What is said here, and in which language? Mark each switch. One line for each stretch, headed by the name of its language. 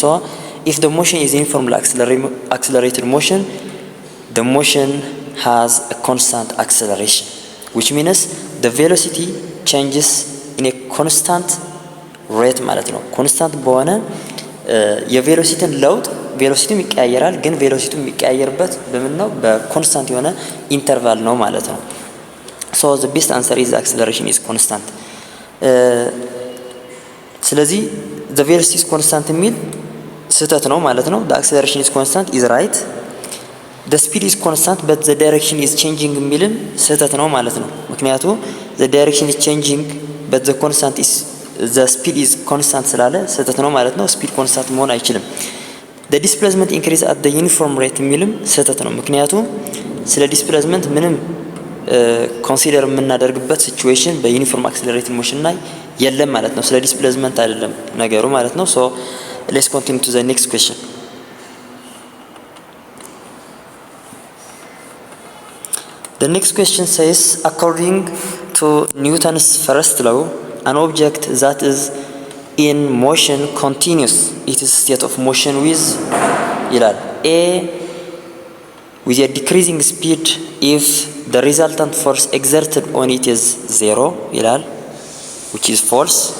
English: So if the motion is uniformly accelerated motion, the motion has a constant acceleration, which means the velocity changes in a constant rate
Amharic: ማለት ነው። ኮንስታንት በሆነ የቬሎሲቲን ለውጥ ቬሎሲቲም ይቀያየራል፣ ግን ቬሎሲቲው የሚቀያየርበት በምን ነው? በኮንስታንት የሆነ ኢንተርቫል ነው ማለት ነው።
English: So the best answer is acceleration is constant. ስለዚህ the velocity is constant
Amharic: የሚል ስህተት ነው ማለት ነው።
English: The acceleration is constant is right. The speed is constant but the direction is changing
Amharic: የሚልም ስህተት ነው ማለት ነው።
English: ምክንያቱ the direction is changing but the speed is constant
Amharic: ስላለ ስህተት ነው ማለት ነው።
English: speed constant
Amharic: መሆን አይችልም።
English: The displacement increase at the uniform rate የሚልም ስህተት ነው። ምክንያቱ ስለ displacement
Amharic: ምንም ኮንሲደር የምናደርግበት ሲቹዌሽን በዩኒፎርም አክሰለሬትድ ሞሽን ላይ የለም ማለት ነው። ስለ ዲስፕሌስመንት አይደለም ነገሩ ማለት ነው።
English: So let's continue to the next question. The next question says, according to Newton's first law, an object that is in motion continues its state of motion with ይላል A with a decreasing speed if the resultant force exerted on it is 0 ይላል, which is false.